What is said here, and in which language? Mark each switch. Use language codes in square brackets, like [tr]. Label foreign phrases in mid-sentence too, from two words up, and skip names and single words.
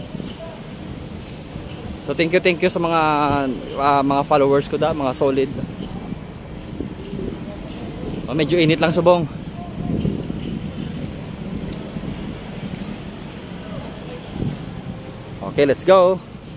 [en] So thank you [hil] sa mga followers ko da, mga solid. Medyo init lang subong. [en] Okay, let's go.